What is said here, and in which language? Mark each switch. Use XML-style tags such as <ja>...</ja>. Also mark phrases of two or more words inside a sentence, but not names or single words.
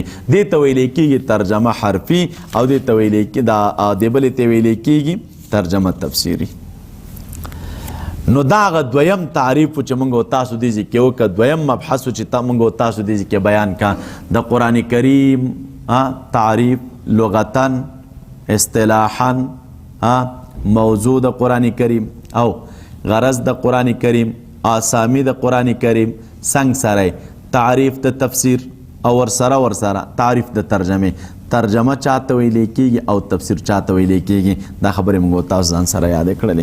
<ps>دې ته ویلی کېږي ترجمه حرفي او دې ته ویلی دې بلې ته ویلی کېږي ترجمه تفسیري. نو دا هغه دویم تعریف چې موږ او تاسو دې ځای کې وکړه دویم مبحث چې موږ او تاسو دې ځای کې بیان کا د قرآن کریم تعریف لغتا اصطلاحا موضوع د قرآن کریم او غرض د قرآن کریم آسامی د قرآن کریم څنګ سره تعریف د تفسیر او ورسره تعریف د ترجمه چاته ویلی کېږي او تفسیر چاته ویلی کېږي دا خبرې موږ تاسو ځان سره یادې کړلې.</ps>